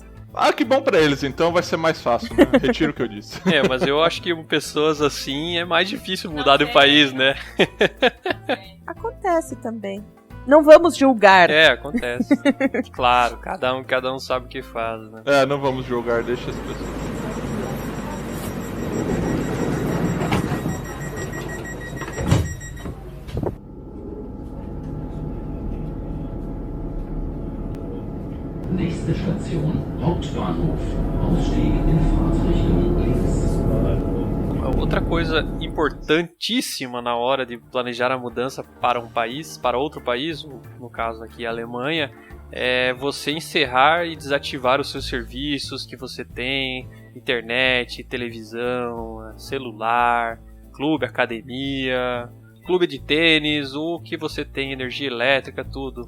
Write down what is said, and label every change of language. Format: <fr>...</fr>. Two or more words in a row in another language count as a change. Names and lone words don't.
<pt>Que bom pra eles, então vai ser mais fácil, né? Retiro o que eu disse. Mas eu acho que pessoas assim é mais difícil mudar de país, né? Acontece também. Não vamos julgar. Acontece. Claro, cada um sabe o que faz, né? Não vamos julgar, deixa as pessoas.</pt> <de>Nächste Station, Hauptbahnhof. Ausstieg in Fahrtrichtung links.</de> <pt>Outra coisa importantíssima na hora de planejar a mudança para outro país, no caso aqui a Alemanha, é você encerrar e desativar os seus serviços que você tem, internet, televisão, celular, clube, academia, clube de tênis, o que você tem, energia elétrica, tudo.</pt>